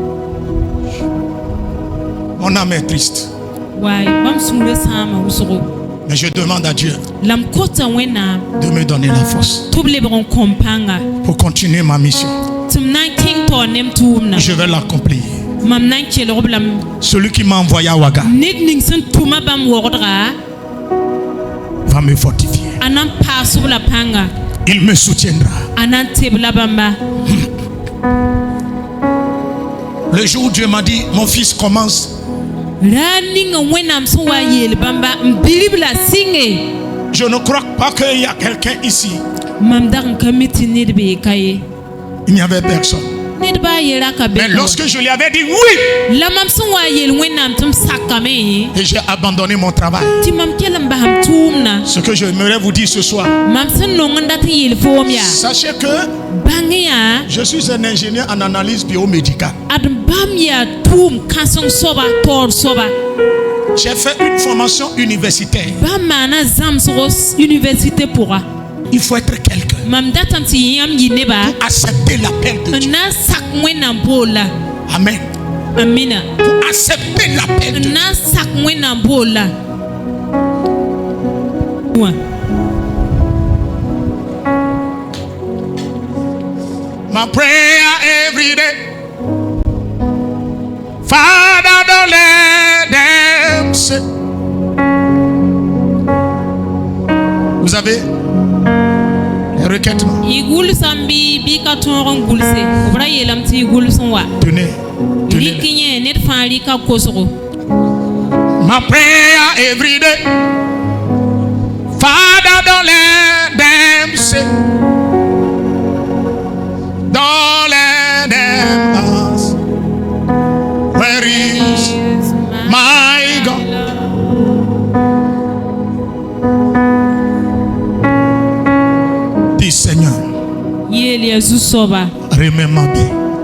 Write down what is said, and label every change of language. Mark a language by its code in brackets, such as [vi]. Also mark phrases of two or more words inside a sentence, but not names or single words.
[fr] mon âme est triste. [mos] Waay bãmb sũurã sãama wʋsgo. [fr] Mais je demande à Dieu [mos] lam kota wẽnnaam [fr] de me donner la force [mos] tɩ b lebg n kõ pãnga [fr] pour continuer ma mission. [mos] tɩ m na n kẽng taoor nem tʋʋmdã [fr] Je vais l'accomplir. [mos] mam na n kelg b lame [fr] Celui qui m'a envoyé à Ouaga [mos] ned ning sẽn tʋma bãmb wogdga [fr] va me fortifier. [mos] a na n paas b la pãnga [fr] Il me soutiendra. [mos] a na n teb la bãmba [fr] Le jour où Dieu m'a dit, mon fils commence, [mos] raa ning n wẽnnaam sẽn wa n yeel bãmba n bilb la sɩnge [fr] je ne crois pas qu'il y a quelqu'un ici. [mos] mam dag n ka mi tɩ ned bee ka ye [fr] Il n'y avait personne. [mos] ned baa ye ra ka [fr] Mais [mos] be [fr] lorsque je lui avais dit oui, [mos] la mam sẽn wa n yeel wẽnnaam tɩ m sakame [fr] et j'ai abandonné mon travail. [mos] tɩ mam kell n basem tʋʋmdã [fr] Ce que j'aimerais vous dire ce soir, [mos] mam sẽn nong n dat n yeel foom yaa [fr] sachez que [mos] bãng yaa [fr] je suis un ingénieur en analyse biomédicale. [mos] ad bãmb yaa tʋʋm kãseng soaba taoor soaba [fr] J'ai fait une formation universitaire. [mos] bãmb maana zãmsgo université pʋga [fr] Il faut être quelqu'un [mos] mam datame tɩ yãmb yɩ neba [fr] pour accepter l'appel de [mos] n [fr] Dieu. [mos] na n sak wẽnnaam boolla [fr] Amen. [mos] amina [fr] Pour accepter l'appel de [mos] n [fr] Dieu. [mos] na n sak wẽnnaam boolla wã [en] My prayer every day, Father, don't let them say. [fr] Vous avez les requêtements. [mos] y gʋlsame bɩ ka tõog n gʋlse b ra yeelame tɩ y gʋls n wa [fr] Tenez, [mos] rɩk [fr] tenez. [mos] yẽ ned fãa rɩka kosgo [en] My prayer every day, Father, don't let them say. Don't let them ask, where is my God? [fr] Dis Seigneur, [mos] yeel ya zu-soaba [fr] remets ma vie.